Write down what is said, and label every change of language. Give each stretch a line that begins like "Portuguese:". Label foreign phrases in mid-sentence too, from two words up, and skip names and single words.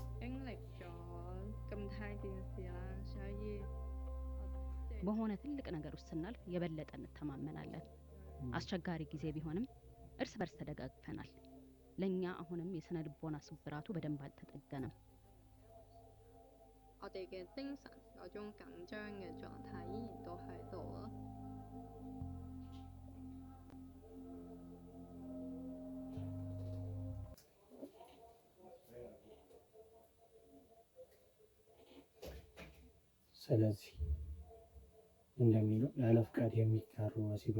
Amharic: በሆነ ትልቅ ነገር ውስጥ ስናልፍ የበለጠ እንተማመናለን። አስቸጋሪ ጊዜ ቢሆንም እርስ በርስ ተደጋግፈናል። ለኛ አሁንም የስነ ልቦና ስብራቱ በደንብ አልተጠገነም።
Cantonese: 我哋嘅精神嗰種緊張嘅狀態依然都喺度啊。
Amharic: ስለዚህ እንደሚለው ያለ ፍቃድ የሚቀርቡ ወሲባዊ